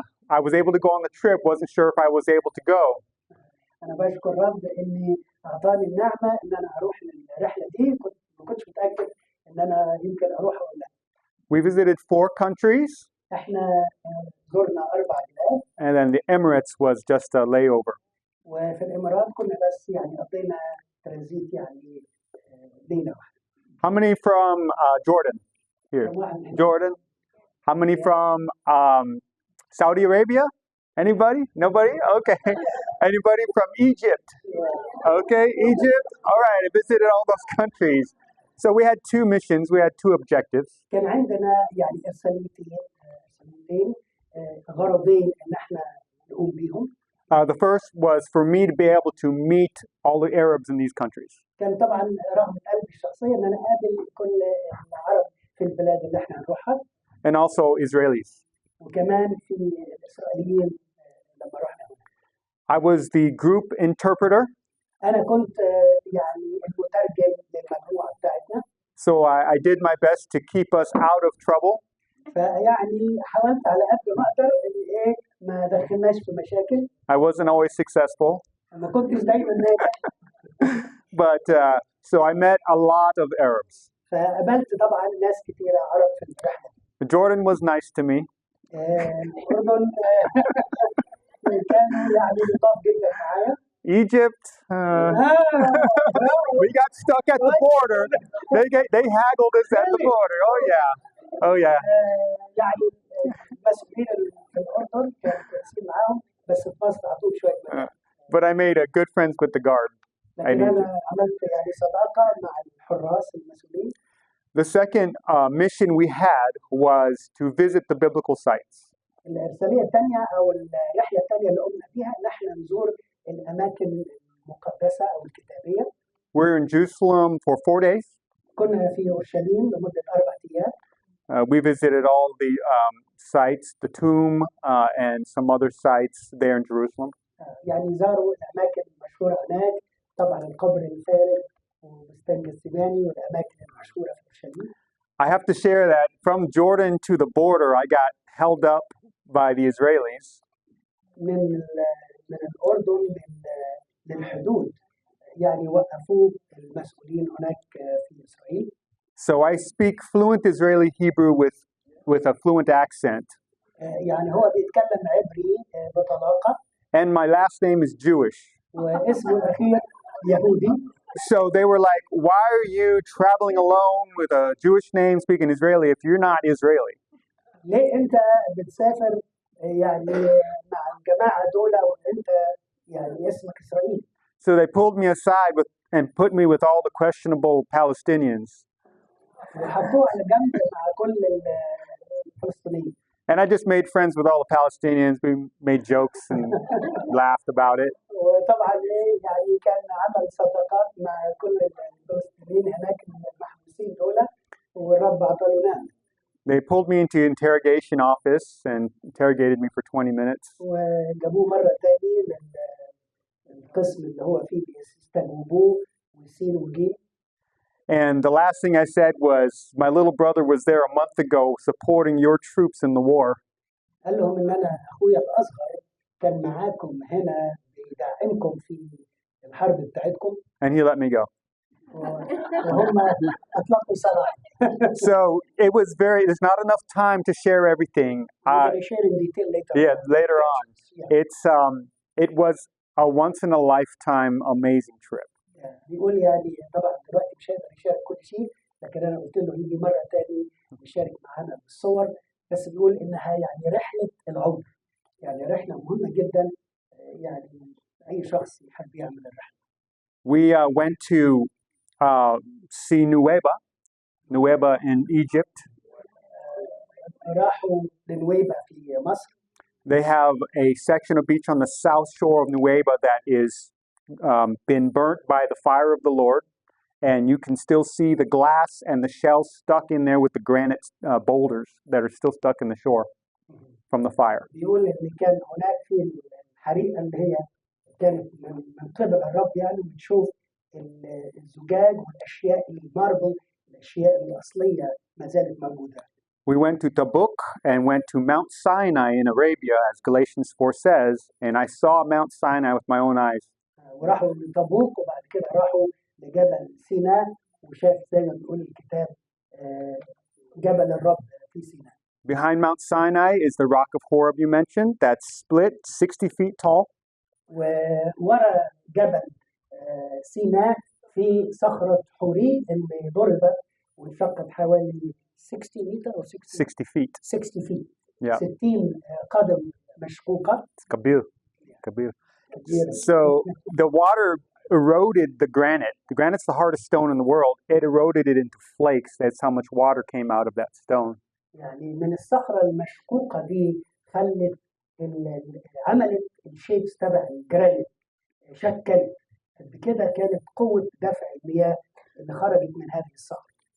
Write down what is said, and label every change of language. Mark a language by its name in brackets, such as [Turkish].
[English] I was able to go on the trip. Wasn't sure if I was able to go. [Arabic] أنا بشكر الرب إني أعطاني النعمة إن أنا أروح للرحلة دي. ما كنتش متأكد إن أنا يمكن أروح ولا لا. [English] We visited 4 countries. [Arabic] إحنا زرنا 4 بلاد. [English] And then the Emirates was just a layover. [Arabic] وفي الإمارات كنا بس يعني قضينا ترانزيت يعني ليلة واحدة. [English] How many from Jordan here? Jordan. How many from Saudi Arabia? Anybody? Nobody? Okay. Anybody from Egypt? Okay, Egypt. All right, I visited all those countries. So we had 2 missions. We had 2 objectives. [Arabic] كان عندنا يعني إرساليتين غرضين إن إحنا نقوم بيهم. [English] The first was for me to be able to meet all the Arabs in these countries. [Arabic] كان طبعا رغبة قلبي الشخصية إن أنا أقابل كل العرب في البلاد اللي إحنا هنروحها. [English] And also Israelis. [Arabic] وكمان في الإسرائيليين لما رحنا هنا. [English] I was the group interpreter. [Arabic] أنا كنت يعني المترجم للمجموعة بتاعتنا. [English] So I did my best to keep us out of trouble. [Arabic] فيعني حاولت على قد ما أقدر إن إيه ما دخلناش في مشاكل. [English] I wasn't always successful. [Arabic] ما كنتش دايما ناجح. [English] But so I met a lot of Arabs. [Arabic] فقابلت طبعا ناس كثيرة عرب في الرحلة. [English] Jordan was nice to me. [Arabic] الأردن كانوا يعني لطاف جدا معايا. [English] Egypt, we got stuck at the border. They haggled us at the border. Oh yeah, oh yeah. [Arabic] يعني المسؤولين في الأردن كانوا كويسين معاهم بس في مصر عطوك شوية. [English] But I made good friends with the guard. [Arabic] لكن أنا عملت يعني صداقة مع الحراس المسؤولين. [English] The second mission we had was to visit the biblical sites. [Arabic] الإرسالية الثانية أو الرحلة الثانية اللي قمنا فيها إن إحنا نزور الأماكن المقدسة أو الكتابية. [English] We're in Jerusalem for 4 days. [Arabic] كنا في أورشليم لمدة 4 أيام. [English] We visited all the sites, the tomb, and some other sites there in Jerusalem. [Arabic] يعني زاروا الأماكن المشهورة هناك، طبعا القبر الفارغ وبستان جثماني والأماكن المشهورة في أورشليم. [English] I have to share that from Jordan to the border, I got held up by the Israelis. [Arabic] من الأردن للحدود يعني وقفوا المسؤولين هناك في إسرائيل. [English] So I speak fluent Israeli Hebrew with a fluent accent. [Arabic] يعني هو بيتكلم عبري بطلاقة. [English] And my last name is Jewish. [Arabic] واسمه الأخير يهودي. [English] So they were like, why are you traveling alone with a Jewish name speaking Israeli if you're not Israeli? [Arabic] ليه أنت بتسافر يعني مع الجماعة دول وأنت يعني اسمك إسرائيلي؟ [English] So they pulled me aside and put me with all the questionable Palestinians. [Arabic] وحطوه على جنب مع كل الفلسطينيين. [English] And I just made friends with all the Palestinians. We made jokes and laughed about it. [Arabic] وطبعا يعني كان عمل صداقات مع كل الفلسطينيين هناك المحبوسين دول والرب عطاله نعمة. [English] They pulled me into the interrogation office and interrogated me for 20 minutes. [Arabic] وجابوه مرة تاني للقسم اللي هو فيه بيستجوبوه ويسير وجيه. [English] And the last thing I said was, my little brother was there a month ago supporting your troops in the war. [Arabic] قال لهم إن أنا أخويا الأصغر كان معاكم هنا بيدعمكم في الحرب بتاعتكم. [English] And he let me go. [Arabic] وهم أطلقوا سراحي. [English] So there's not enough time to share everything. share in detail later. Yeah, later on. Yeah. It was a once in a lifetime amazing trip. [Arabic] بيقول يعني طبعا دلوقتي مش هيقدر يشارك كل شيء، لكن انا قلت له يجي مره تاني ويشارك معانا بالصور، بس بيقول انها يعني رحله العمر، يعني رحله مهمه جدا، يعني اي شخص يحب يعمل الرحله. [English] We went to see Nueva in Egypt. [Arabic] راحوا لنويبة في مصر. [English] They have a section of beach on the south shore of Nueva that is been burnt by the fire of the Lord, and you can still see the glass and the shell stuck in there with the granite boulders that are still stuck in the shore from the fire. [Arabic] بيقول إن كان هناك في الحريقة اللي هي كانت من قبل الرب يعني بنشوف الزجاج والأشياء الماربل الأشياء الأصلية ما زالت موجودة. [English] We went to Tabuk and went to Mount Sinai in Arabia, as Galatians 4 says, and I saw Mount Sinai with my own eyes. [Arabic] وراحوا لتبوك وبعد كده راحوا لجبل سيناء وشاف زي ما بيقول الكتاب جبل الرب في سيناء. [English] Behind Mount Sinai is the rock of Horeb you mentioned, that's split 60 feet tall. [Arabic] وورا جبل سيناء في صخرة حوريب اللي ضربت وانشقت حوالي 60 متر أو [English] 60 feet. 60 feet. Yeah. [Arabic] 60 قدم مشقوقة. [English] It's kabir. So the water eroded the granite. The granite's the hardest stone in the world. It eroded it into flakes. That's how much water came out of that stone. [Arabic] يعني من الصخرة المشقوقة دي خلت عملت الشيبس تبع الجرانيت شكلت بكده كانت قوة دفع المياه اللي خرجت من هذه الصخرة.